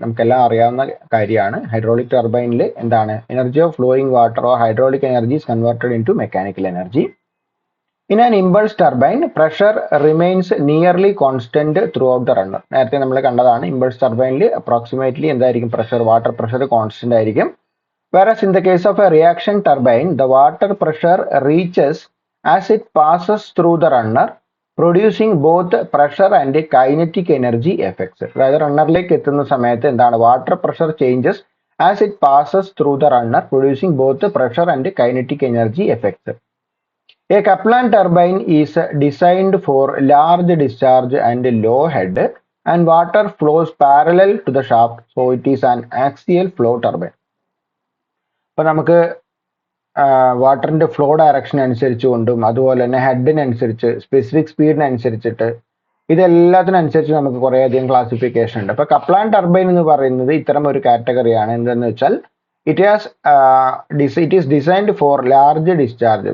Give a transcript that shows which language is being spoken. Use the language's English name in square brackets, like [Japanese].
[Malayalam] നമുക്കെല്ലാം അറിയാവുന്ന കാര്യമാണ്. ഹൈഡ്രോളിക് ടർബൈനിൽ എന്താണ്? [English] Energy of flowing water or hydraulic energy is converted into mechanical energy. In an impulse turbine pressure remains nearly constant throughout the runner. [Malayalam] നേരത്തെ നമ്മൾ കണ്ടതാണ്. Impulse ടർബൈനിൽ അപ്രോക്സിമേറ്റ്ലി എന്തായിരിക്കും? വാട്ടർ പ്രഷർ കോൺസ്റ്റന്റ് ആയിരിക്കും. [English] Whereas in the case of a reaction turbine, the water pressure reaches as it passes through the runner, producing both pressure and kinetic energy effects. [Malayalam] അതായത് റണ്ണറിലേക്ക് എത്തുന്ന സമയത്ത് എന്താണ്? [English] Water pressure changes as it passes through the runner, producing both pressure and kinetic energy effects. A Kaplan turbine is designed for large discharge and low head, and water flows parallel to the shaft, so it is an axial flow turbine. [Malayalam] അപ്പോൾ നമുക്ക് വാട്ടറിന്റെ flow direction അനുസരിച്ചുകൊണ്ടും അതുപോലെ തന്നെ ഹെഡിനനുസരിച്ച് specific സ്പീഡിനനുസരിച്ചിട്ട് ഇതെല്ലാത്തിനനുസരിച്ച് നമുക്ക് കുറേയധികം classification ഉണ്ട്. അപ്പോൾ Kaplan turbine എന്ന് പറയുന്നത് ഇത്തരം ഒരു കാറ്റഗറിയാണ്. എന്തെന്ന് വെച്ചാൽ [English] It is designed for large discharge.